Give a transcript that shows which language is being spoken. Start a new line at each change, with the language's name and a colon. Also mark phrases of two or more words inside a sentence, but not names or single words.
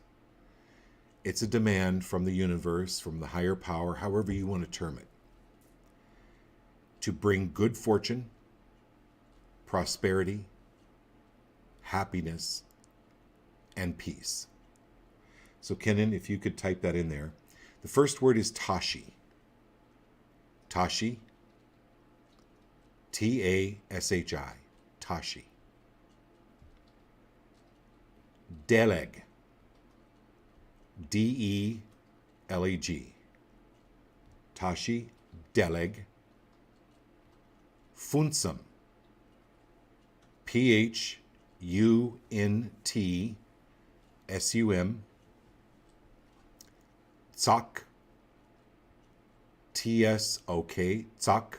English: It's a demand from the universe, from the higher power, however you want to term it, to bring good fortune, prosperity, happiness, and peace. So Kenan, if you could type that in there. The first word is
Tibetan: བཀྲ་ཤིས། བཀྲ་ཤིས. བཀྲ་ཤིས། བཀྲ་ཤིས. Deleg. Deleg. Tashi. བདེ་ལེགས། ཕུན་སུམ. Phuntsum. ཚོགས། ཚོགས། ཚོགས.